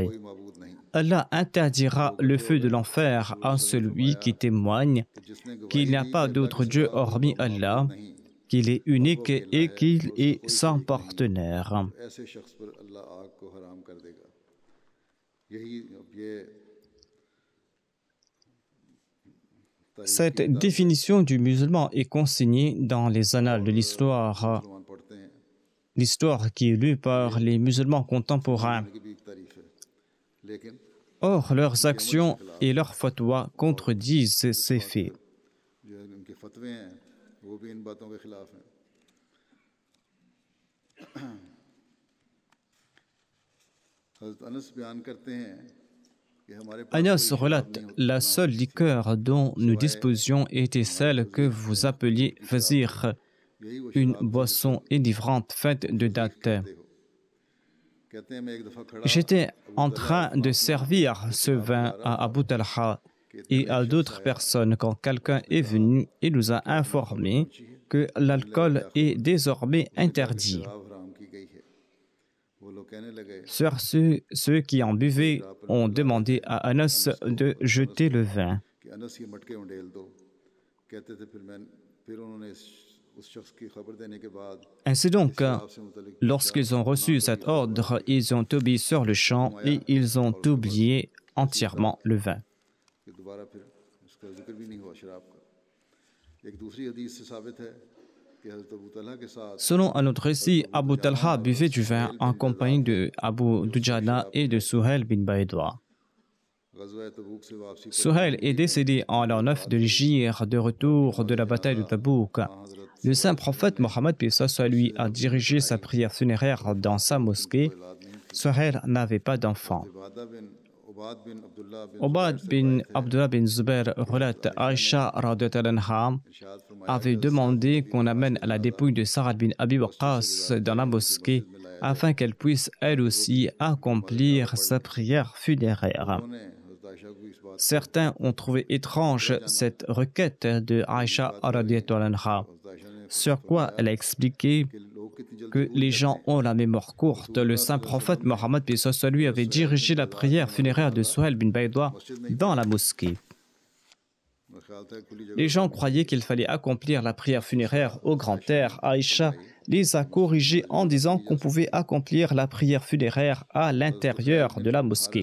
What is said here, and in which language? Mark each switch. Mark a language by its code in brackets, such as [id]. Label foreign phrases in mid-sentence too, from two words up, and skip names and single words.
[ur] کوئی معبود نہیں [fr] Allah interdira le feu de l'enfer à celui qui témoigne [ur] जिसने [fr] qu'il n'y a pas d'autre Dieu hormis Allah, qu'il est unique et qu'il est sans partenaire. [ur] ایسے شخص پر اللہ آگ کو حرام کر دے گا یہی اب یہ [fr] Cette définition du musulman est consignée dans les annales de l'histoire, [ur] مسلمان پڑھتے ہیں [fr] l'histoire qui est lue par les musulmans contemporains. [ur] کی بھی ایک تعریف ہے لیکن [fr] Or, leurs actions et leurs fatwas contredisent ces faits. [ur] فتوے ہیں وہ بھی ان باتوں کے خلاف ہیں۔ حضرت انس بیان کرتے ہیں کہ ہمارے پاس [fr] Anas [ur] کوئی شراب [fr] relate, [ur] نہیں ہوتی, [fr] la seule liqueur dont nous disposions était celle que vous appeliez fazir, [ur] یہی وہ [fr] une [ur] شراب تھی [fr] boisson enivrante faite de dattes. [ur] کہتے ہو. کہتے ہیں میں ایک دفعہ کھڑا [fr] J'étais en [ur] अबू [fr] train de servir ce vin à Abu Talha et à d'autres personnes quand quelqu'un est venu et nous a informé que l'alcool est désormais interdit. [ur] شراب حرام کی گئی ہے۔ وہ لوگ کہنے لگے [fr] Sur ceux qui en buvaient ont demandé à Anas de jeter le vin. [ur] کہ انس یہ مٹکے انڈیل دو. کہتے تھے پھر انہوں نے اس شخص کی خبر دینے کے بعد [fr] Ainsi donc, [ur] شراب سے متعلق [fr] lorsqu'ils ont reçu cet ordre, ils ont obéi sur le champ et ils ont oublié entièrement le vin. [ur] کہ دوبارہ پھر اس کا ذکر بھی نہیں ہوا شراب کا. ایک دوسری حدیث سے ثابت ہے کہ حضرت ابو طلحہ کے ساتھ [fr] Selon un autre récit, Abu Talha buvait du vin en compagnie de Abu Dujana et de Suhail bin Baïdoua. [ur] غزوہ تبوک سے واپسی پر [fr] Suhail est décédé en l'an 9 de l'Hégire, de retour de la bataille de Tabouk. Le saint prophète Mohammed paix soit lui a dirigé sa prière funéraire dans sa mosquée. Suhail n'avait pas d'enfant. [ur] عباد بن [fr] Obad bin Abdullah [ur] عبداللہ بن [fr] bin Zubair relate Aïcha [ar] رضی اللہ عنہا [ur] ارشاد فرمایا [fr] avait demandé qu'on amène la dépouille de Sa'ad bin Abi Waqqas dans la mosquée afin qu'elle puisse elle aussi accomplir sa prière funéraire. [ur] انہوں نے حضرت عائشہ کو اس بات [fr] Certains ont trouvé étrange cette requête de Aïcha [ar] رضی اللہ عنہا, [fr] sur quoi elle a expliqué [ur] کہ لوگ کتنی جلدی [fr] que les gens ont la mémoire courte. Le saint prophète Mohammed paix soit lui avait dirigé la prière funéraire de Suhail bin Baïdoua dans la mosquée. [ur] میرا خیال تھا کھلی جگہ [fr] Les gens croyaient qu'il fallait accomplir la prière funéraire au grand air. Aïcha les a corrigés en disant qu'on pouvait accomplir la prière funéraire à l'intérieur de la mosquée.